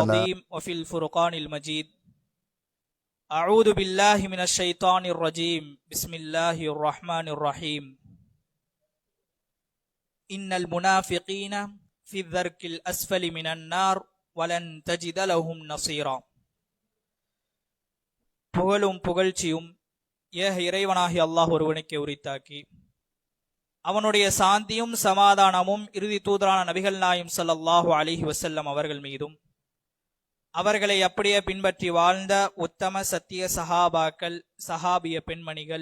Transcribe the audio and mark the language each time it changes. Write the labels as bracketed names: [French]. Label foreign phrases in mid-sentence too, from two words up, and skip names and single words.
[Arabic] العظيم وفي الفرقان المجيد. أعوذ بالله من الشيطان الرجيم. بسم الله الرحمن الرحيم. إن المنافقين في الدرك الأسفل من النار ولن تجد لهم نصيرا. [Tamil] புகழும் புகழ்ச்சியும் ஏக இறைவனாகி அல்லாஹ் ஒருவனுக்கு உரித்தாக்கி, அவனுடைய சாந்தியும் சமாதானமும் இறுதி தூதரான நபிகள் நாயும் [Arabic] صلى الله عليه [Tamil] வஸல்லம் அவர்கள் மீதும், அவர்களை அப்படியே பின்பற்றி வாழ்ந்த உத்தம சத்திய சஹாபாக்கள், சஹாபிய பெண்மணிகள்,